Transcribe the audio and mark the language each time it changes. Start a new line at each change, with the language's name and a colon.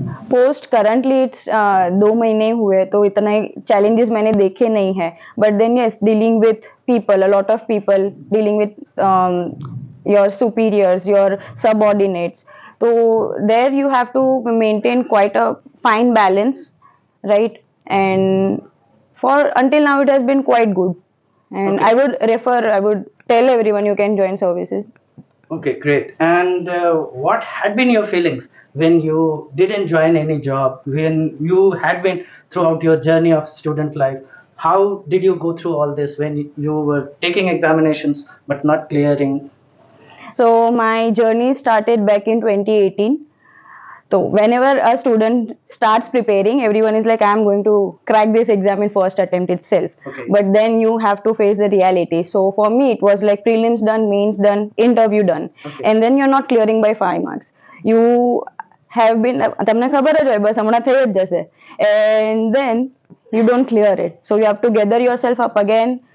English: post currently it's
Hindi: 2 महीने हुए तो इतना
English: challenges
Hindi: मैंने देखे नहीं है,
English: But then yes, dealing with people, a lot of people, dealing with your superiors, your subordinates, तो there you have to maintain quite a fine balance, right? And for until now it has been quite good, and Okay. I would tell everyone you can join services. Okay, great. And what had been your feelings when you didn't join any job, when you had been throughout your journey of student life? How did you go through all this when you were taking examinations but not clearing? So my journey started back in 2018. So whenever a student starts preparing, everyone is like, I'm going to crack this exam in first attempt itself. Okay. But then you have to face the reality. So for me, it was like prelims done, mains done, interview done. Okay. And then you're not clearing by 5 marks. You have been,
Gujarati: તમને ખબર જ હોય બસ હમણાં થઈ જ જશે.
English: And then you don't clear it. So you have to gather yourself up again.